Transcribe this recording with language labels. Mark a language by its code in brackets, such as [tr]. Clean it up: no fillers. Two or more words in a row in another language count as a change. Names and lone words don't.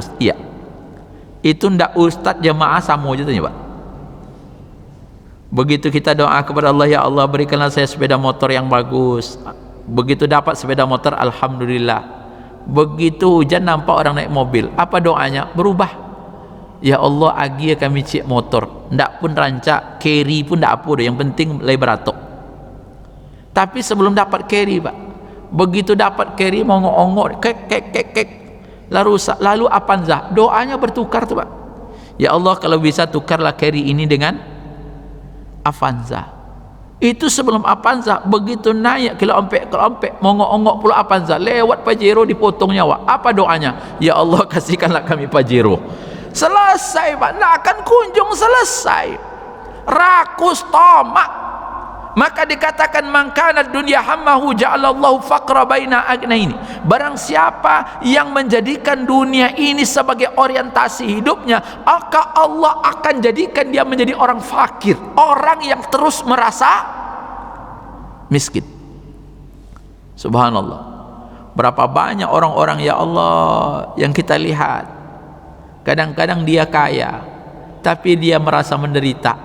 [id] Iya, itu ndak ustadz jemaah sama aja Pak. Begitu kita doa kepada Allah, ya Allah berikanlah saya sepeda motor yang bagus. Begitu dapat sepeda motor, alhamdulillah. Begitu hujan nampak orang naik mobil, apa doanya? Berubah. Ya Allah, [min] agi kami cik motor, ndak pun rancak, carry pun ndak apa, yang penting lay beratok. [id] Tapi sebelum dapat carry Pak, begitu dapat carry mau ngongok, kek, lalu Avanza, doanya bertukar tuh Pak. Ya Allah, kalau bisa tukarlah carry ini dengan Avanza. Itu sebelum Avanza, begitu naik kelompek mau ngongok pula Avanza, lewat Pajero dipotong nyawa. Apa doanya? Ya Allah, kasihkanlah kami Pajero. Selesai Pak, tidak akan kunjung selesai. Rakus, tamak. Maka dikatakan, [ar] من كان الدنيا همه جعل الله فقره بين عينيه. [id] Barang siapa yang menjadikan dunia ini sebagai orientasi hidupnya, maka Allah akan jadikan dia menjadi orang fakir, orang yang terus merasa miskin. Subhanallah. Berapa banyak orang-orang ya Allah yang kita lihat, kadang-kadang dia kaya tapi dia merasa menderita.